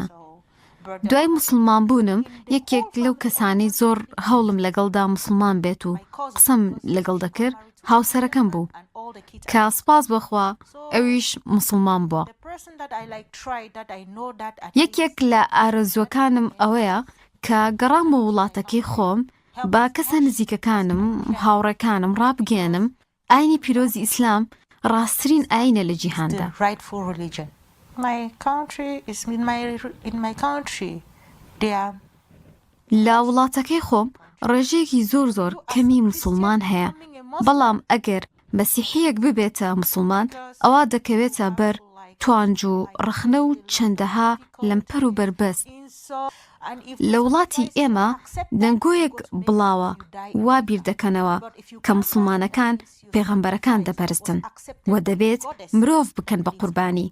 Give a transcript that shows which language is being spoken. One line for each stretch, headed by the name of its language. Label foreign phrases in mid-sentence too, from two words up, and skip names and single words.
Central Kurdish: دوای مسلمان بوونم یەکێک لەو کەسانی زۆر هەوڵم لەگەڵدا مسلمان بێت و قسەم لەگەڵ دەکرد هاوسەرەکەم بوو کە سپاس بەخوا ئەویش مسلمان بووە. یەکێک لە ئارەزوەکانم ئەوەیە کە گەڕام بە وڵاتەکەی خۆم با کەسە نزیکەکانم هاوڕێکانم ڕابگەێنم ئاینی پیرۆزی ئیسلام ڕاستترین ئاینە لە جیهاندا.
English: My country is in my country.
Central Kurdish: لە وڵاتەکەی خۆم ڕێژەیەکی زۆر کەمی مسلمان هەیە بەڵام ئەگەر مەسیحیەک ببێتە مسلمان ئەوا دەکەوێتە بەر توانج و ڕخنە و چەندەها لەمپەر و بربەست لە وڵاتی ئێمە دەنگۆیەک بڵاوە وا بیر دەکەنەوە کە مسلمانەکان پێغەمبەرەکان دەپەرستن و دەبێت مرۆڤ بکەن بە قوربانی.